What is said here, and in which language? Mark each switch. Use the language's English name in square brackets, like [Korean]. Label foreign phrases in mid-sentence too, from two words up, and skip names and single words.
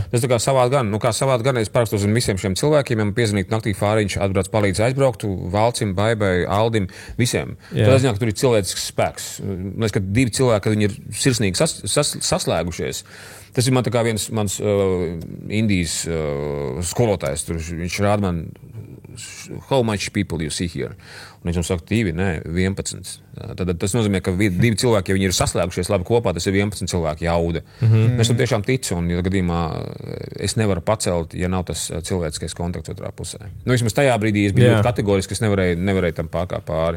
[Latvian] Tas tā kā savādi gan, savādi gan es parakstos ar visiem šiem cilvēkiem, ja man piezvanīt naktī Fāriņš, atbrauc palīdz aizbraukt, Valcim, Baibai, Aldim, visiem. Tad es zinu, ka tur ir cilvēcisks spēks. Mēs, ka divi cilvēki, kad viņi ir sirsnīgi saslēgušies. Tas ir man tā kā viens mans Indijas skolotājs. Tur, viņš rāda man, [English] how much people you see here? [Latvian] Un viņš man saka, 2, ne, 11. Tad tas nozīmē, ka divi cilvēki, ja viņi ir saslēgušies labi kopā, tas ir 11 cilvēki jauda. Es tam tiešām ticu, un ja gadījumā es nevaru pacelt, ja nav tas cilvēciskais kontakts otrā pusē. Vismaz tajā brīdī es biju ļoti kategoriski, es nevarēju tam pārkāpt pāri.